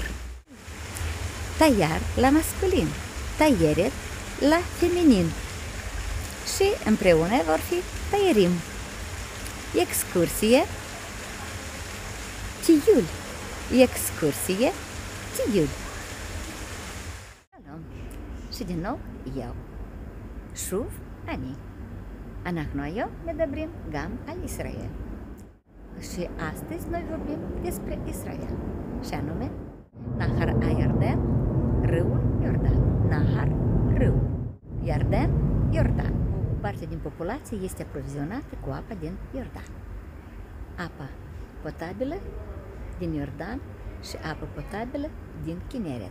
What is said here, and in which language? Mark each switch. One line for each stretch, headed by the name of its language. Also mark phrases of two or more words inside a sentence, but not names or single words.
Romanian: Tayar la masculin, tayeret la feminin și împreună vor fi taierim. Excursie, tiul. Excursie, tiul. Și din nou eu.
Hebrew: שוב אני. אנחנו היום מדברים גם על ישראל.
Romanian: Și astăzi noi vorbim despre Israel. Și anume, Nahar Iordan, râul Iordan. Nahar, râu. Iordan, Iordan. O parte din populație este aprovizionată cu apa din Iordan. Apa potabilă din Iordan și apă potabilă din Kinneret.